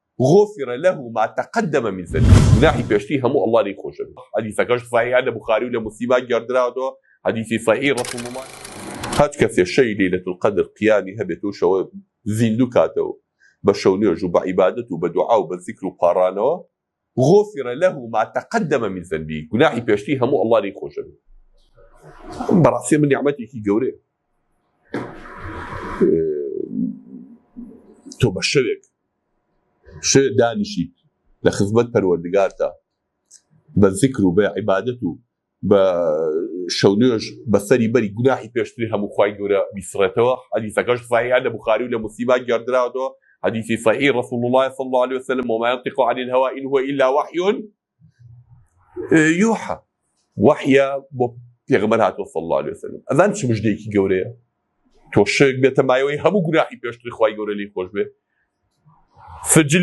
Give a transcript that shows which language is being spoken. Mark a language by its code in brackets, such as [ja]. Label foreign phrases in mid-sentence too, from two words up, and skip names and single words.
[ar] غفر له ما تقدم من ذنبه [ckb] گوناحی پێشتری هەموو ئەڵڵا لێی خۆشە بێ. حەدیثەکەش صحیحە لە بوخاری و لە موسلیم گەردراوەتەوە، حەدیثی صحیح ڕەسوڵ الله. هەچ کەسێ شەوی لەیلەة القەدر قیامی هەبێت و شەوە زیندوو کاتەوە بە شەو نوێژ و بە عیبادەت و بە دوعا و بە ذیکر و پاڕانەوە، [ar] غفر له ما تقدم من ذنبه [ckb] گوناحی پێشتری هەموو ئەڵڵا لێی خۆشە بێ. بەڕاستی من نیعمەتێکی گەورەیە تۆ بە شەوێک دانیشیت لە خزمەت پەروەردگارتا بە ذیکر و بە عیبادەت و بە شەو نوێژ بەسەری بەری گوناحی پێشتری هەموو خوای گەورە بیسڕێتەوە. حەدیثەکەش صحیحە لە بوخاری و لە موسلیم گەردراوەتەوە، [ar] حديث صحيح رسول الله صلى الله عليه وسلم وما ينطق عن الهوى إن هو إلا وحي يوحى. وحيا [ckb] پیغمبر هاتو [ar] صلى الله عليه وسلم. [ckb] أذن چه مجدەیەکی گەورەیە تۆ شەوێک بێتە مایەوەی هەموو گوناحی پێشتری خوای گەورە لێی خۆش بێ.